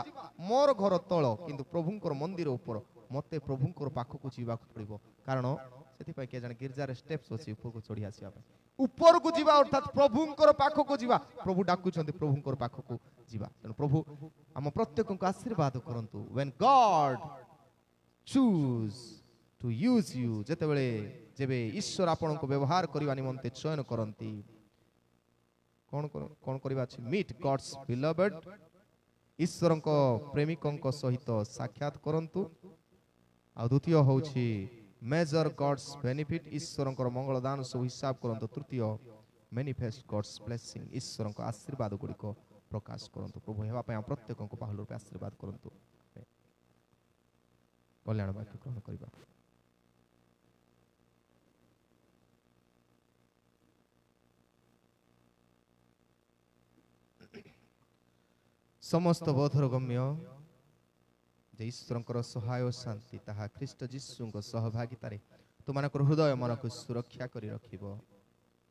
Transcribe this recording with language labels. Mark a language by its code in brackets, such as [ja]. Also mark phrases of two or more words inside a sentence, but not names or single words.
[or] ମୋର ଘର ତଳ କିନ୍ତୁ ପ୍ରଭୁଙ୍କର ମନ୍ଦିର ଉପର। ମତେ ପ୍ରଭୁଙ୍କର ପାଖକୁ ଯିବାକୁ ପଡ଼ିବ। କାରଣ ସେଥିପାଇଁ କିଏ ଜାଣେ ଗିର୍ଜାରେ ଷ୍ଟେପ୍ସ ଅଛି ଉପରକୁ ଚଢ଼ି ଆସିବା ପାଇଁ। ଉପରକୁ ଯିବା ଅର୍ଥାତ୍ ପ୍ରଭୁଙ୍କର ପାଖକୁ ଯିବା। ପ୍ରଭୁ ଡାକୁଛନ୍ତି ପ୍ରଭୁଙ୍କର ପାଖକୁ ଯିବା। ତେଣୁ ପ୍ରଭୁ ଆମ ପ୍ରତ୍ୟେକଙ୍କୁ ଆଶୀର୍ବାଦ କରନ୍ତୁ। [en] when God choose to use you, [or] ଯେବେ ଈଶ୍ୱର ଆପଣଙ୍କୁ ବ୍ୟବହାର କରିବା ନିମନ୍ତେ ଚୟନ କରନ୍ତି, କ'ଣ କରିବା ଅଛି? [en] meet God's beloved, [or] ଈଶ୍ୱରଙ୍କ ପ୍ରେମିକଙ୍କ ସହିତ ସାକ୍ଷାତ କରନ୍ତୁ। ଆଉ ଦ୍ୱିତୀୟ ହେଉଛି [en] measure God's benefit, [or] ଈଶ୍ୱରଙ୍କର ମଙ୍ଗଳଦାନ ସବୁ ହିସାବ କରନ୍ତୁ। ତୃତୀୟ [en] manifest God's blessing, [or] ଈଶ୍ୱରଙ୍କ ଆଶୀର୍ବାଦ ଗୁଡ଼ିକ ପ୍ରକାଶ କରନ୍ତୁ। ପ୍ରଭୁ ହେବା ପାଇଁ ଆମ ପ୍ରତ୍ୟେକଙ୍କୁ ବହୁଳ ରୂପେ ଆଶୀର୍ବାଦ କରନ୍ତୁ। କଲ୍ୟାଣ ବାକ୍ୟ ଗ୍ରହଣ କରିବା। ସମସ୍ତ ବୋଧର ଗମ୍ୟ ଯେ ଈଶ୍ୱରଙ୍କର ସହାୟ ଶାନ୍ତି ତାହା ଖ୍ରୀଷ୍ଟ ଯୀଶୁଙ୍କ ସହଭାଗିତାରେ ତୁମମାନଙ୍କର ହୃଦୟ ମନକୁ ସୁରକ୍ଷା କରି ରଖିବ।